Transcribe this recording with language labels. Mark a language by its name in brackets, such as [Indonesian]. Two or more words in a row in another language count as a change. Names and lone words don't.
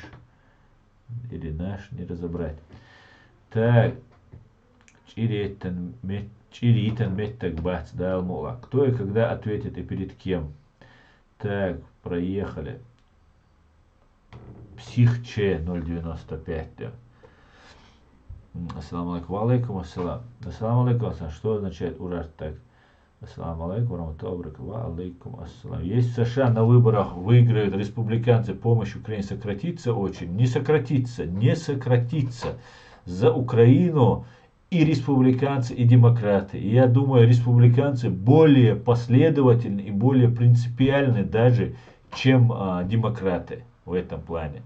[Russian] Или наш, не разобрать. Так. Чиритан меттак да, Алмула. Кто и когда ответит и перед кем? Так, проехали. Психче 095. Да. [Arabic] السلام عليكم. عليكم السلام. السلام عليكم. [Russian] Что означает ураж так? [Arabic] السلام عليكم. عليكم السلام. [Russian] Если США на выборах выиграют республиканцы, помощь Украине сократится очень. Не сократится. Не сократится. За Украину и республиканцы, и демократы. И я думаю, республиканцы более последовательны и более принципиальны даже, чем демократы в этом плане.